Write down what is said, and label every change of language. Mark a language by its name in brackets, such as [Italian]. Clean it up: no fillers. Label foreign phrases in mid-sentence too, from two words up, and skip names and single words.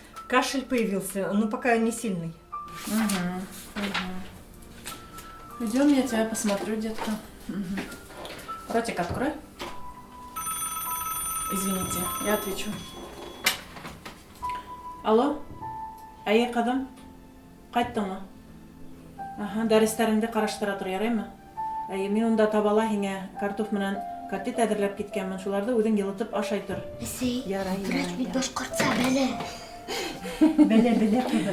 [Russian] Кашель появился, но пока не сильный. Идем, я тебя посмотрю, детка. Мгм. Ротик открой. Извините, я отвечу. Алло? [Bashkir] Әйе, ҡыҙым? Ҡайттыңмы? Аха, дәрестәреңде ҡараштыра тор, яраймы? Әйе, мин унда табала һиңә картуф менән котлет әҙерләп киткәнмен. Шуларҙы үҙең йылытып ашай тор. Әсәй, Ярай, врач бит башҡортса белә. Беле ҡыҙым.